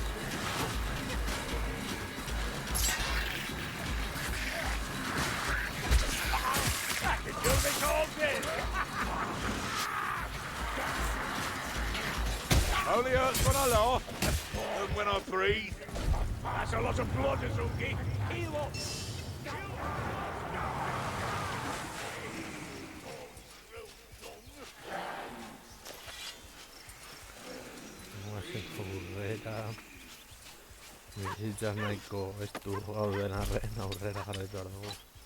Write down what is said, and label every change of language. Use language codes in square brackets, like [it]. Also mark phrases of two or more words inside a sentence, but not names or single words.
[en] I can do this all day. Only hurts when I laugh, and when I breathe. That's a lot of blood, Azungi. Heal up. [eu] Aurrera. Bizitzak nahiko estu gauden arren aurrera jarraitu behar dugu.